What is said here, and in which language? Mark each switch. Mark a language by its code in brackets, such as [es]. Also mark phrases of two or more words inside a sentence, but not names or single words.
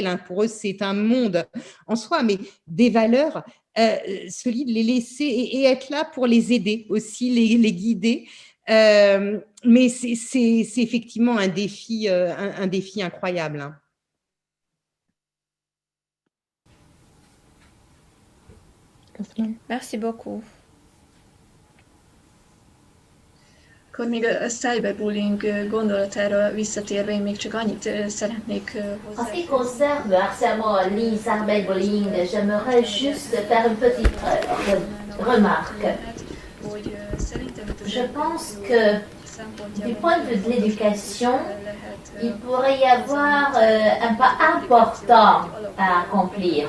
[fr] Hein, pour eux, c'est un monde en soi, mais des valeurs solides, les laisser et être là pour les aider aussi, les guider. Mais c'est effectivement un défi incroyable. Hein. Merci beaucoup. [hu] Akkor még a cyberbullying gondolatára visszatérve, én még csak annyit szeretnék [fr] En ce qui concerne le harcèlement en ligne, cyberbullying, j'aimerais juste faire une petite remarque. Je pense que du point de vue de l'éducation, il pourrait y avoir un pas important à accomplir.